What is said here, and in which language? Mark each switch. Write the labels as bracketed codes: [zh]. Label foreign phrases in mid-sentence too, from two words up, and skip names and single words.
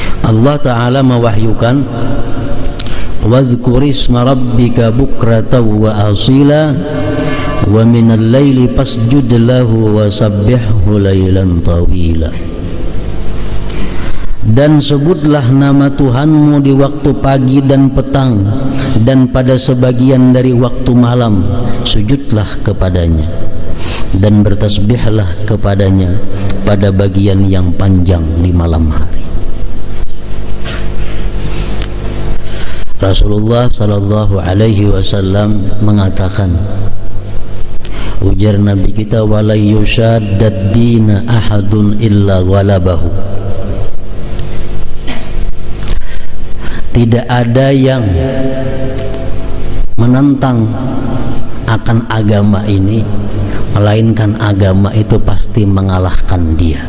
[ar] الله تعالى mewahyukan, واذكر اسم ربك بكرة وأصيلا ومن الليل فاسجد له وسبحه ليلا طويلا. [id] Dan sebutlah nama Tuhanmu di waktu pagi dan petang, dan pada sebagian dari waktu malam sujudlah kepadanya, dan bertasbihlah kepadanya pada bagian yang panjang di malam hari. Rasulullah [ar] صلى الله عليه وسلم [id] mengatakan, ujar Nabi kita, [ar] ولا يشاد الدين أحد إلا غلبه. [id] Tidak ada yang menentang akan agama ini, melainkan agama itu pasti mengalahkan dia.